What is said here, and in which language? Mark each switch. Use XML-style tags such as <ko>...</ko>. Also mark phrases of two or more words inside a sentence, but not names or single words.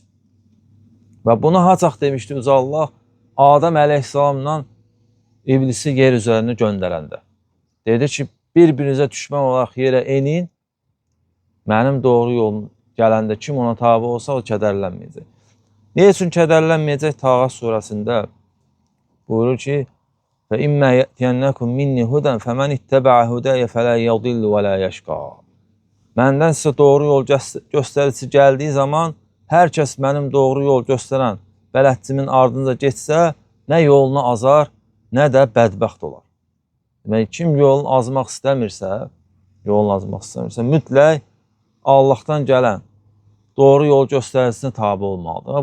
<az>Və bunu hacaq demişdi uca Allah Adəm əleyhissalamla iblisi yer üzərində göndərəndə. Dedi ki, bir-birinizə düşmən olaraq yerə enin, mənim doğru yolum gələndə kim ona tabi olsa o kədərlənməyəcək. Niyə üçün kədərlənməyəcək? Tağas surəsində buyurur ki,</az> <ar>فَإِمَّا يَأْتِيَنَّكُمْ مِنِّي هُدًى فَمَنِ اتَّبَعَ هُدَيَ فَلَا يَضِلُّ وَلَا يَشْقَى.</ar> <az>Məndən sizə doğru yol göstərici gəldiyi zaman hər kəs mənim doğru yol göstərən bələdçimin ardınca getsə, nə yolunu azar, nə də bədbəxt olar. Demək, kim yolunu azmaq istəmirsə, mütləq Allahdan gələn doğru yol göstəricisine tabi olmalıdır.</az>